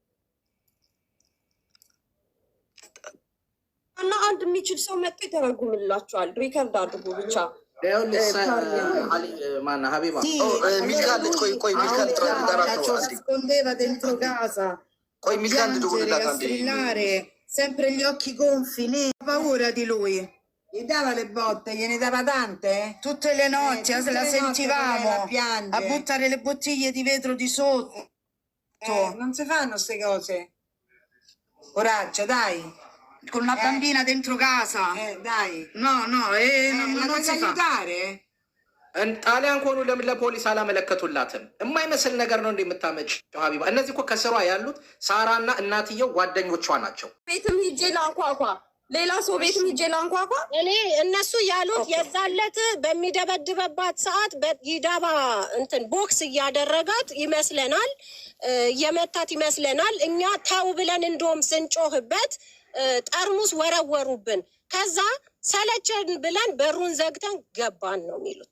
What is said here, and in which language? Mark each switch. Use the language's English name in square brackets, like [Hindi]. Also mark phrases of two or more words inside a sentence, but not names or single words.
[Amharic] እና አንድ የሚችል ሰው መጥቶ ይተረጉምላቸዋል። ሪከርድ አድርጉ ብቻ። ማና ሀቢባ ሚልካለች። ቆይ ሚልካለች። ቆይ ሚልካል ደውልላት አንዴ። [Italian] sempre gli occhi gonfi, lì ha paura di lui. Gli dava le botte, gliene dava tante? Tutte le notti la sentivamo a buttare le bottiglie di vetro di sotto. Non si fanno queste cose. Coraggio, dai. Con una bambina dentro casa. Dai. No, non si fa. Aiutare? [Amharic] ጣሊያን ከሆኑ ለምን ለፖሊስ አላመለከቱላትም? የማይመስል ነገር ነው እንደምታመጭ ሀቢባ። እነዚህ እኮ ከስሯ ያሉት ሳራና እናትየው ጓደኞቿ ናቸው። ቤትም ሂጄ ላንኳኳ፣ ሌላ ሰው ቤትም ሂጄ ላንኳኳ። እኔ እነሱ ያሉት የዛለት በሚደበድበባት ሰዓት በይዳባ እንትን ቦክስ እያደረጋት ይመስለናል፣ የመታት ይመስለናል። እኛ ታው ብለን እንደውም ስንጮህበት ጠርሙስ ወረወሩብን። ከዛ ሰለቸን ብለን በሩን ዘግተን ገባን ነው የሚሉት።